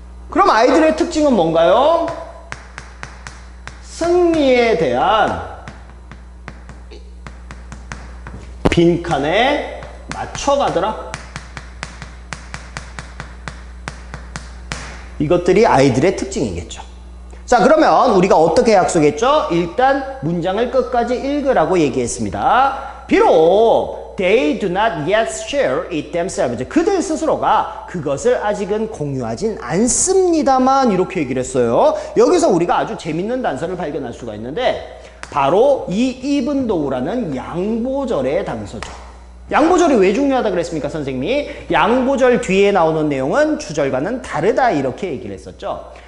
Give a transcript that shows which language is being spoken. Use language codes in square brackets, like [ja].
[ko] 그럼 아이들의 특징은 뭔가요? 승리에 대한 빈칸에 맞춰가더라. 이것들이 아이들의 특징이겠죠. 자, 그러면 우리가 어떻게 약속했죠? 일단 문장을 끝까지 읽으라고 얘기했습니다. 비록 [en] They do not yet share it themselves. [ko] 그들 스스로가 그것을 아직은 공유하진 않습니다만, 이렇게 얘기를 했어요. 여기서 우리가 아주 재밌는 단서를 발견할 수가 있는데, 바로 이 even though라는 양보절의 단서죠. 양보절이 왜 중요하다 그랬습니까, 선생님이? 양보절 뒤에 나오는 내용은 주절과는 다르다, 이렇게 얘기를 했었죠.